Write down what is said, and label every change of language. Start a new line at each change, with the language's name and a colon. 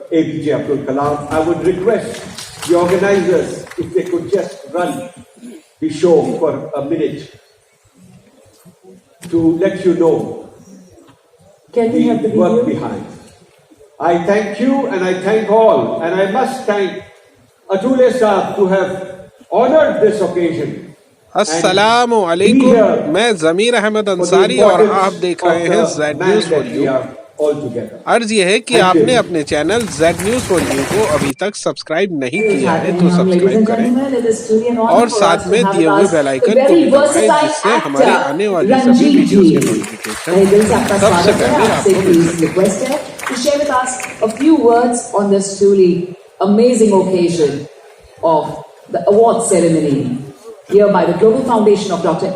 English: APJ Abdul Kalam. I would request the organizers if they could just run the show for a minute to let you know Can we have the work video? behind. I thank you and I thank all, and I must thank Atul Sahab to have honored this occasion.
Hindi: अस्सलामु अलैकुम, मैं ज़मीर अहमद अंसारी और आप देख रहे हैं Z news for you. अर्ज ये है कि आपने अपने channel Z news for you को अभी तक सब्सक्राइब नहीं किया है तो सब्सक्राइब करें और साथ में दिए हुए बेल आइकन को भी दबाएं जिससे हमारी आने वाली सभी वीडियोस के नोटिफिकेशन सबसे पहले आपको मिल सके।
English: to share with us a few words on this truly amazing occasion of the award ceremony here by the Global Foundation of Dr.